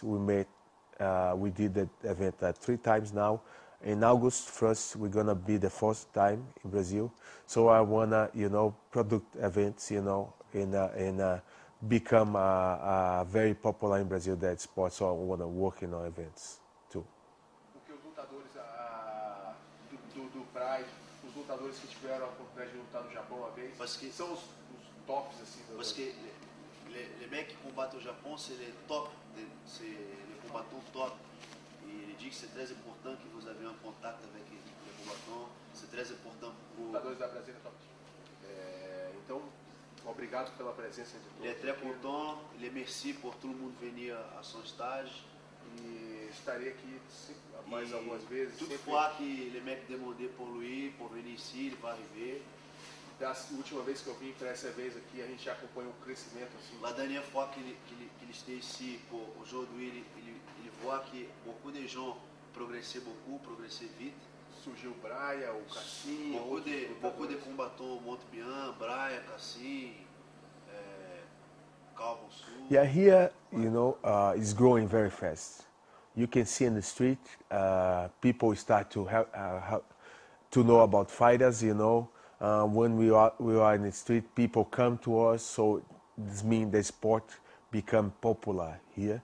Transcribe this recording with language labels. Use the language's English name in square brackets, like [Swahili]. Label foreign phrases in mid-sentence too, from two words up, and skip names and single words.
[English] We did the event 3 times now. In August 1st, we're gonna be the 4th time in Brazil. So I wanna, you know, product events, you know, and become very popular in Brazil that sport. So I wanna work in our events too. [Portuguese] Porque os lutadores do Pride, os lutadores que tiveram a oportunidade de lutar no Japão uma vez, [French] Parce que- [Portuguese] são os tops assim. [French] Parce que les mecs qui combattent au Japon, c'est les top, c'est les combattants top. Et il dit que c'est très important que vous avez un contact avec le combattant, c'est très important pour... [Portuguese] Lutadores da Brasília Top. Então, obrigado pela presença de todos. [French] Il est très content, il est merci pour tout le monde venir à son stage. [Portuguese] E estarei aqui mais algumas vezes. [French] Toutefois que les mecs demandaient pour lui, pour venir ici, il va arriver. [Portuguese] Da última vez que eu vim para essa vez aqui, a gente já acompanha o crescimento. Assim. [French] La dernière fois qu'il était ici, aujourd'hui, il voit que beaucoup de gens progressaient beaucoup, progressaient vite. [Portuguese] Surgiu o Braia, o Cassim, [French] beaucoup de combattants montent bien, Braia, Cassim, Calvo-Sul. [English] Yeah, here, you know, it's growing very fast. You can see in the street, people start to to know about fighters, you know. When we are in the street, people come to us, so this means the sport become popular here.